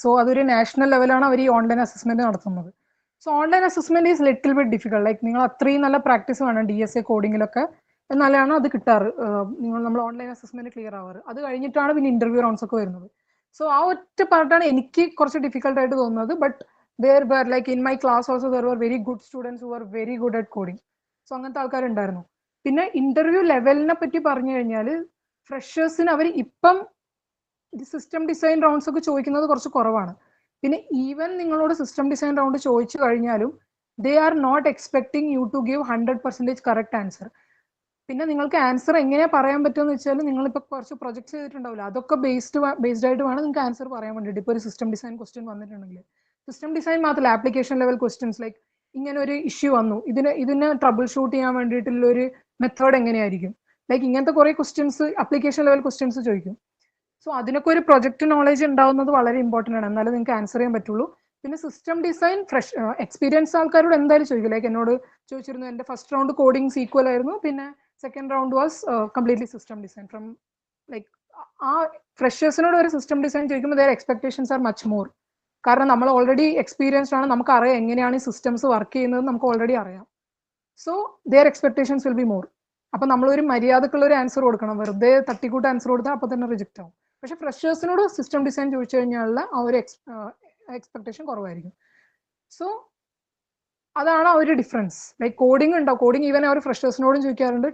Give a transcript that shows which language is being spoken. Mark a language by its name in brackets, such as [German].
[Malayalam] So അതൊരു national ലെവലാണ് അവർ ഈ [English] Online assessment നടത്തുന്നത്. So online assessment is little bit difficult. [Malayalam] Like നിങ്ങൾ അത്രയും നല്ല പ്രാക്ടീസ് വേണം DSA കോഡിങ്ങിലൊക്കെ, എന്നാലാണ് അത് കിട്ടാറ്. നമ്മൾ ഓൺലൈൻ അസസ്മെന്റ് ക്ലിയർ ആവാറ്. അത് കഴിഞ്ഞിട്ടാണ് പിന്നെ ഇന്റർവ്യൂ റൗണ്ട്സ് ഒക്കെ വരുന്നത്. സോ ആ ഒറ്റ പാർട്ടാണ് എനിക്ക് കുറച്ച് ഡിഫിക്കൽട്ട് ആയിട്ട് തോന്നുന്നത്. [English] But there were like in my class also there were very good students who were very good at coding. [Malayalam] So അങ്ങനത്തെ ആൾക്കാരുണ്ടായിരുന്നു. പിന്നെ ഇന്റർവ്യൂ ലെവലിനെ പറ്റി പറഞ്ഞു കഴിഞ്ഞാൽ ഫ്രഷേഴ്സിന് അവർ ഇപ്പം സിസ്റ്റം ഡിസൈൻ റൗണ്ട്സ് ഒക്കെ ചോദിക്കുന്നത് കുറച്ച് കുറവാണ്. പിന്നെ ഈവൻ നിങ്ങളോട് സിസ്റ്റം ഡിസൈൻ റൗണ്ട് ചോദിച്ചു കഴിഞ്ഞാലും [English] They are not expecting you to give 100% correct answer. [Malayalam] പിന്നെ നിങ്ങൾക്ക് ആൻസർ എങ്ങനെ പറയാൻ പറ്റുമെന്ന് വെച്ചാൽ നിങ്ങളിപ്പോൾ കുറച്ച് പ്രൊജക്ട്സ് ചെയ്തിട്ടുണ്ടാവില്ല, അതൊക്കെ ബേസ്ഡ് ആയിട്ട് വേണം നിങ്ങൾക്ക് ആൻസർ പറയാൻ വേണ്ടിയിട്ട്. ഇപ്പോൾ ഒരു സിസ്റ്റം ഡിസൈൻ ക്വസ്റ്റ്യൻ വന്നിട്ടുണ്ടെങ്കിൽ സിസ്റ്റം ഡിസൈൻ മാത്രമല്ല, ആപ്ലിക്കേഷൻ ലെവൽ ക്വസ്റ്റ്യൻസ് ലൈക്ക് ഇങ്ങനെ ഒരു ഇഷ്യൂ വന്നു, ഇതിനെ ട്രബിൾ ഷൂട്ട് ചെയ്യാൻ വേണ്ടിയിട്ടുള്ള ഒരു മെത്തേഡ് എങ്ങനെയായിരിക്കും, ലൈക്ക് ഇങ്ങനത്തെ കുറെ ക്വസ്റ്റ്യൻസ് ആപ്ലിക്കേഷൻ ലെവൽ ക്വസ്റ്റ്യൻസ് ചോദിക്കും. സോ അതിനൊക്കെ ഒരു പ്രൊജക്ട് നോളേജ് ഉണ്ടാവുന്നത് വളരെ ഇമ്പോർട്ടൻ്റ് ആണ്, എന്നാലും നിങ്ങൾക്ക് ആൻസർ ചെയ്യാൻ പറ്റുള്ളൂ. പിന്നെ സിസ്റ്റം ഡിസൈൻ എക്സ്പീരിയൻസ് ആൾക്കാരോട് എന്തായാലും ചോദിക്കും. ലൈക്ക് എന്നോട് ചോദിച്ചിരുന്നു, എൻ്റെ ഫസ്റ്റ് റൗണ്ട് കോഡിങ് സീക്വൽ ആയിരുന്നു, പിന്നെ second round was completely system design from like ആ ഫ്രഷേഴ്സിനോട് ഒരു സിസ്റ്റം ഡിസൈൻ ചോദിക്കുമ്പോൾ [English] their expectations are much more. [Malayalam] കാരണം നമ്മൾ ഓൾറെഡി എക്സ്പീരിയൻസ്ഡ് ആണ്, നമുക്ക് അറിയാം എങ്ങനെയാണ് ഈ സിസ്റ്റംസ് വർക്ക് ചെയ്യുന്നത്, നമുക്ക് ഓൾറെഡി അറിയാം. [English] So their expectations will be more. [Malayalam] അപ്പൊ നമ്മളൊരു മര്യാദക്കുള്ള ഒരു ആൻസർ കൊടുക്കണം, വെറുതെ തട്ടിക്കൂട്ട് ആൻസർ കൊടുത്താൽ അപ്പൊ തന്നെ റിജക്റ്റ് ആവും. പക്ഷെ ഫ്രഷേഴ്സിനോട് സിസ്റ്റം ഡിസൈൻ ചോദിച്ചു കഴിഞ്ഞാലുള്ള ആ ഒരു എക്സ്പെക്ടേഷൻ കുറവായിരിക്കും. സോ അതാണ് ആ ഒരു ഡിഫറൻസ്. ലൈക്ക് കോഡിംഗ് ഉണ്ടാവും, കോഡിംഗ് ഈവൻ അവർ ഫ്രഷേഴ്സിനോടും ചോദിക്കാറുണ്ട്.